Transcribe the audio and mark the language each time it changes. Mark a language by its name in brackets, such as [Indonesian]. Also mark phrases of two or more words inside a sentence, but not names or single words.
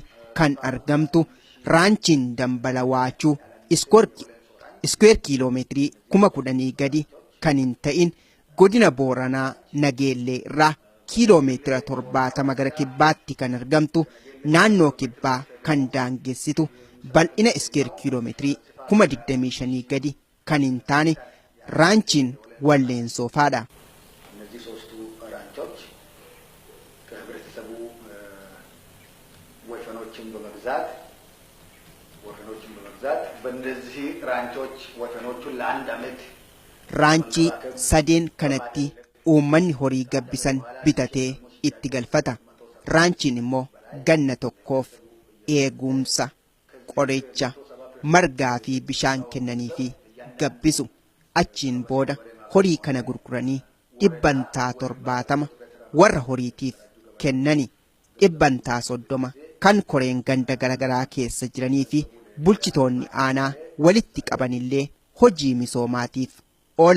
[Oromo] kan argamtu raanchiin dambala waachuu iskuweer kiiloomeetirii 10,000 gadi kan hin ta'in godina booranaa nageellee irraa kiiloomeetira 70 gara kibbaatti kan argamtu naannoo kibbaa kan daangessitu bal'ina iskuweer kiiloomeetirii 25,000 gadi kan hin taane raanchiin walleensofaadha. [Amharic] እነዚህ ሶስቱ ራንቾች ከህብረተሰቡ ወይፈኖችን በመግዛት በእነዚህ ራንቾች ወይፈኖቹን ለአንድ ዓመት [Oromo] Raanchii sadeen kanatti uummanni horii gabbisan bitatee itti galfata. Raanchiin immoo ganna tokkoof eegumsa, qoricha, margaa fi bishaan kennanii fi gabbisu. Achiin booda horii kana gurguranii 70 warra horiitiif kennani, 30 kan koreen ganda garagaraa keessa jiranii fi bulchitoonni aanaa walitti qabanillee hojii misoomaatiif oola.